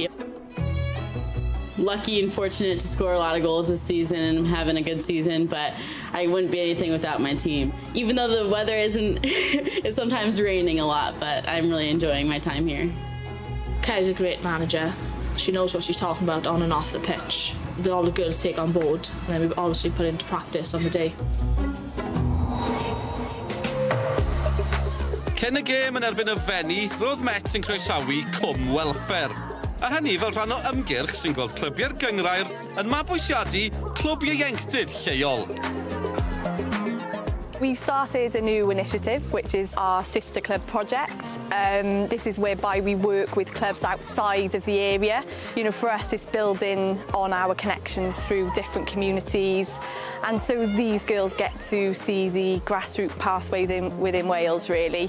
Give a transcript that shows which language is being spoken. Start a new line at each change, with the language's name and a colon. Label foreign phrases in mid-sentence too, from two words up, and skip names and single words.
English: Lucky and fortunate to score a lot of goals this season and having a good season, but I wouldn't be anything without my team. Even though the weather isn't, it's sometimes raining a lot, but I'm really enjoying my time here. Kay's a great manager. She knows what she's talking about on and off the pitch. That all the girls take on board, and then we've obviously put into practice on the day.
Welsh: Cyn y gêm yn erbyn y Fenni, roedd Met yn croesawu Cwm Welfare. A hynny fel rhan o ymgyrch sy'n gweld clybiau'r gyngrair yn mabwysiadu clwb ieuenctid lleol.
English: We've started a new initiative, which is our Sister Club project. This is whereby we work with clubs outside of the area. You know, for us, it's building on our connections through different communities. And so these girls get to see the grassroots pathway within Wales, really.